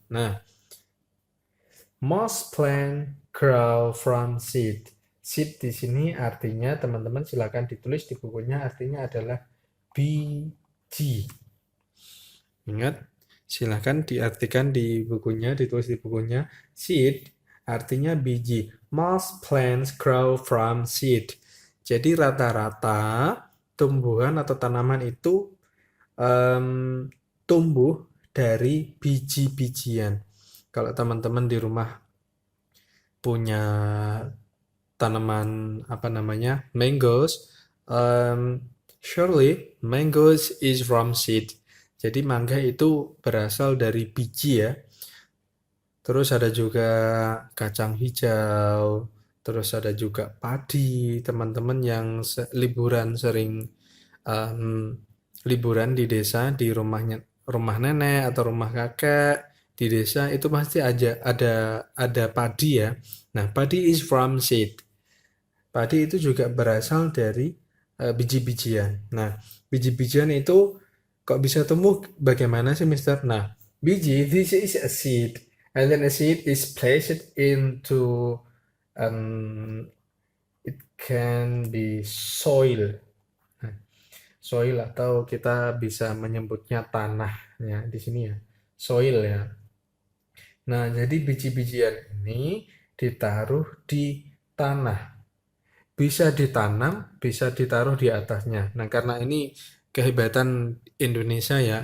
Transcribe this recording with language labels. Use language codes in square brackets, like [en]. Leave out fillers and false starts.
[en] Nah, most plant grow from seed. [id] Seed di sini artinya teman-teman silakan ditulis di bukunya, artinya adalah biji. Ingat, silakan diartikan di bukunya, ditulis di bukunya. Seed artinya biji. [en] Most plants grow from seed. [id] Jadi rata-rata tumbuhan atau tanaman itu tumbuh dari biji-bijian. Kalau teman-teman di rumah punya tanaman apa namanya mangoes, [en] surely mangoes is from seed. [id] Jadi mangga itu berasal dari biji ya. Terus ada juga kacang hijau, terus ada juga padi. Teman-teman yang liburan sering liburan di desa, di rumah nenek atau rumah kakek di desa itu pasti ada padi ya. [en] Nah, padi is from seed. [id] Padi itu juga berasal dari biji-bijian. Nah, biji-bijian itu kok bisa tumbuh bagaimana sih, Mister? [en] Nah, biji, this is a seed. And then a seed is placed into, it can be soil. [id] Nah, soil atau kita bisa menyebutnya tanah ya di sini ya. Soil ya. Nah, jadi biji-bijian ini ditaruh di tanah. Bisa ditanam, bisa ditaruh di atasnya. Nah, karena ini kehebatan Indonesia ya.